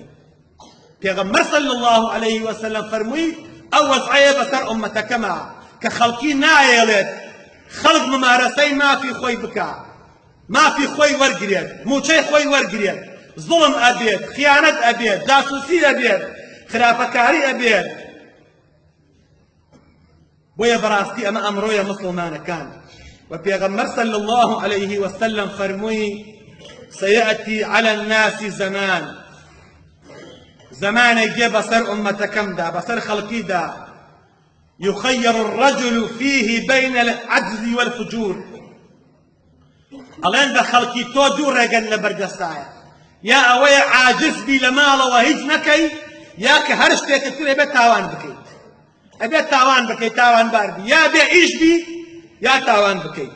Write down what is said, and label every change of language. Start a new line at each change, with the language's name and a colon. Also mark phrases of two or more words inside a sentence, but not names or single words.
Central Kurdish: پێغەمبەر
Arabic: صلی الله عليه وسلم
Central Kurdish: فەرمووی ئەو وەزعەیە بەسەر ئوممەتەکەمە کە خەڵکی نایەڵێت خەڵک ممارەسەی مافی خۆی بکە، مافی خۆی وەرگرێت، موچەی خۆی وەرگرێت، زوڵم ئەبێت، خیانەت ئەبێت، جاسووسی ئەبێت، خراپەکاری ئەبێت. بۆیە بەڕاستی ئەمە ئەمڕۆیە مسلمانەکان. وپێغەمبەر
Arabic: صلی الله عليه وسلم
Central Kurdish: فەرمووی
Arabic: سيأتي على الناس زمان،
Central Kurdish: زمانێک دێ بەسەر ئوممەتەکەمدا بەسەر خەڵکیدا
Arabic: يخير الرجل فيه بين العجز والفجور.
Central Kurdish: ئەڵێن بە خەڵکی تۆ دوو ڕێگەن لە بەردەستایە، یا ئەوەیە عاجز بی لە ماڵەوە هیچ نەکەی، یا کە هەر شتێکت کرد ئەبێت تاوان بکەیت، ئەبێت تاوان بکەیت، تاوانبار بی، یا بێ ئیش بی یا تاوان بکەیت.